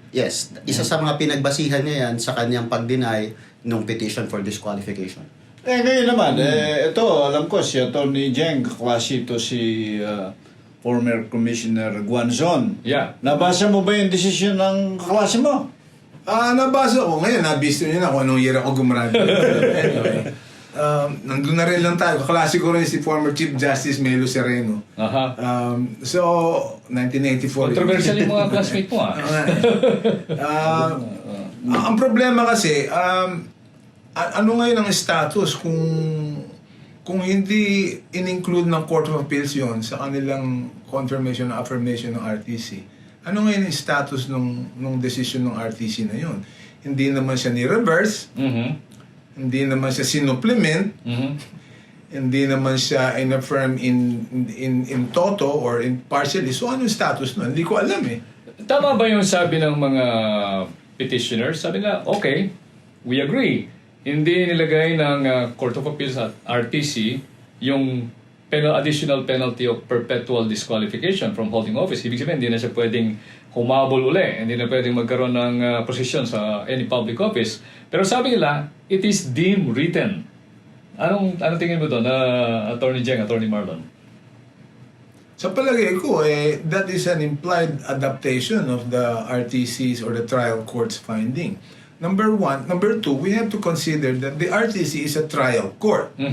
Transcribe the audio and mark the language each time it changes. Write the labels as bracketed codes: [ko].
[tl] Yes, isa sa mga pinagbasihan niya yan sa kanyang pag-deny ng petition for disqualification. Ngayon naman, ito, alam ko, si Atty. Jeng, kaklase ito si former Commissioner Guanzon. Yeah. Nabasa mo ba yung desisyon ng kaklase mo? Nabasa ko. Ngayon, nabisto niyo na kung anong year ako gumraduate. Anyway, nandun na rin lang tayo. Kaklase ko rin si former Chief Justice Melo Sereno. Aha. [en] So, 1984. [tl] Controversial yung mga classmate mo, Ang problema kasi, ano ngayon ang status kung hindi in-include ng Court of Appeals yon sa kanilang confirmation or affirmation ng RTC? Ano ngayon ang status nung decision ng RTC na yon? Hindi naman siya ni-reverse, hindi naman siya sinupplement, hindi naman siya in-affirm [en] in toto or in partially. [tl] So ano yung status nun? Hindi ko alam eh. Tama ba yung sabi ng mga petitioners? Sabi na, [en] okay, we agree. [tl] Hindi nilagay ng Court of Appeals at RTC yung [en] additional penalty of perpetual disqualification from holding office. [tl] Ibig sabihin, hindi na siya pwedeng humabol uli. Hindi na pwedeng magkaroon ng posisyon sa any public office. Pero sabi nila, [en] it is deemed written. [tl] Anong tingin mo doon, Attorney Jeng, Attorney Marlon? Sa palagay ko, [en] that is an implied adaptation of the RTC's or the trial court's finding. Number one. Number two, we have to consider that the RTC is a trial court.